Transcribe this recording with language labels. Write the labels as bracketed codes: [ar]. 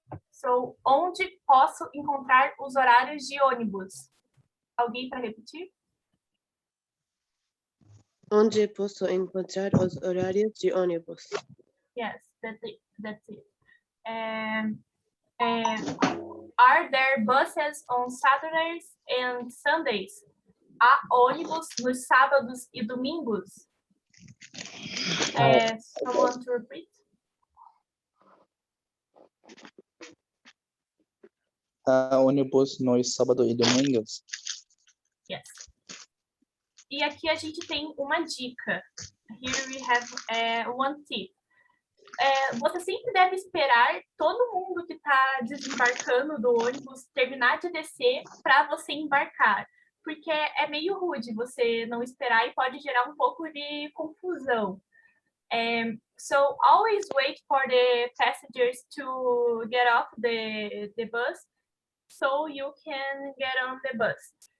[pt] So, onde posso encontrar os horários de ônibus? Alguém para repetir? Onde posso encontrar os horários de ônibus? [en] Yes, that's it. Are there buses on Saturdays and Sundays? [pt] Há ônibus nos sábados e domingos? [en] Someone to repeat? [pt] Há ônibus nos sábados e domingos? [en] Yes. [pt] E aqui a gente tem uma dica. [en] Here we have one tip. [pt] Você sempre deve esperar todo mundo que está desembarcando do ônibus terminar de descer para você embarcar. Porque é meio rude você não esperar e pode gerar um pouco de confusão. [en] So always wait for the passengers to get off the bus so you can get on the bus.